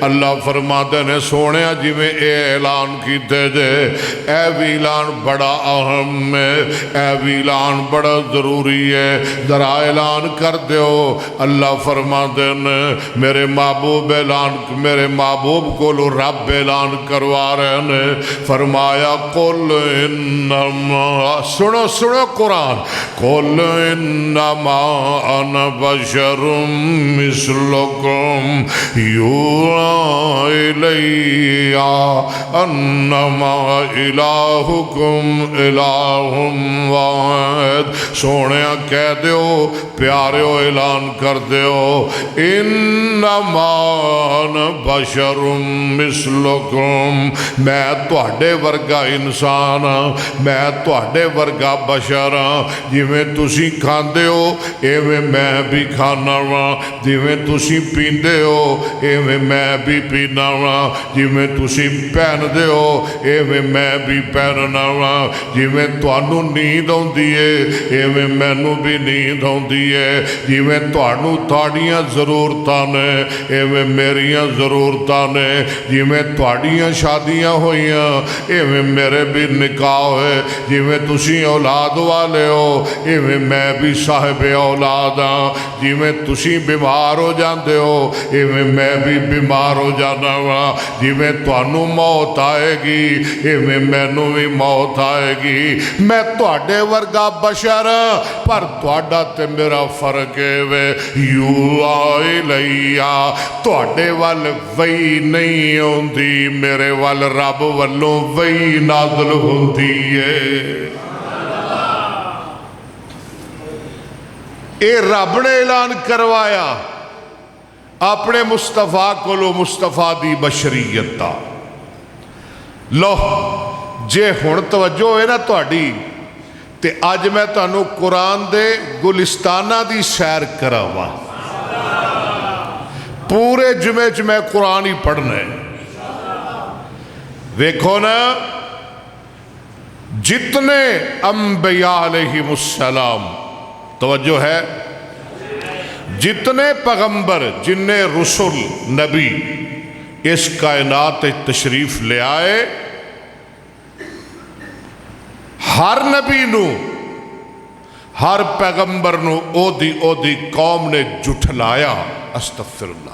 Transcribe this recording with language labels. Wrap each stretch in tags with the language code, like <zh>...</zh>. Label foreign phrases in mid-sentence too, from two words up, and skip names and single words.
<pa>اللہ فرماتے نے سونے جی میں اے اعلان کیتے جے، اے بھی اعلان بڑا اہم ہے، اے بھی اعلان بڑا ضروری ہے، ذرا اعلان کر دیو۔ اللہ فرماتے نے میرے محبوب اعلان، میرے محبوب کو لو رب اعلان کروا رہے ہیں، فرمایا</pa> <ar>قل انما،</ar> <pa>سنو سنو قرآن،</pa> <ar>قل انما انا بشر مثلکم یوحی الی انما الہکم الہ واحد۔</ar> <pa>سونیا کہہ دیو پیاریو اعلان کر دیو،</pa> <ar>انما انا بشر مثلکم،</ar> <pa>میں تواڈے ورگا انسان ہاں، میں تواڈے ورگا بشر ہاں، جویں تسی کھاندے ہو ایویں میں بھی کھانا وا، جویں تسی پیندے ہو ایویں میں بھی پینا وا، جویں تسی پہندے ہو ایویں میں بھی پہننا وا، جویں تانوں نیند آندی ہے ایویں مینوں بھی نیند آندی ہے، جویں تانوں تہاڈیاں ضرورتاں نے ایویں میریاں ضرورتاں نے، جویں تہاڈیاں شادیاں ہوئیاں ایویں میرے بھی نکاح ہوئے، جویں تسی اولاد والے ہو ایویں میں بھی صاحب اولاد ہاں، جویں تسی بیمار ہو جاندے ہو ایویں میں بھی بیمار ہو جانا وا، جویں تانوں موت آئے گی ایویں مینوں بھی موت آئے گی، میں تواڈے ورگا بشر پر تواڈا تے میرا فرق ہے وے،</pa> <ar>یوحی الی،</ar> <pa>تواڈے ول وحی نہیں ہوندی، میرے ول رب والوں وحی نازل ہوندی ہے۔ اے رب نے اعلان کروایا اپنے مصطفیٰ کو لو، مصطفیٰ دی بشریت دا لو جے ہن توجہ ہے نا تہاڈی تے اج میں تانوں قرآن دے گلستانہ دی سیر کراواں، پورے جمعے چ میں قرآن ہی پڑھنا ہے۔ ویکھو نا جتنے انبیاء</pa> <ar>علیہم السلام،</ar> <pa>توجہ ہے، جتنے پیغمبر جننے رسول نبی اس کائنات تشریف لے آئے، ہر نبی نو، ہر پیغمبر نو او دی قوم نے جھٹلایا،</pa> <ar>استغفر اللہ۔</ar>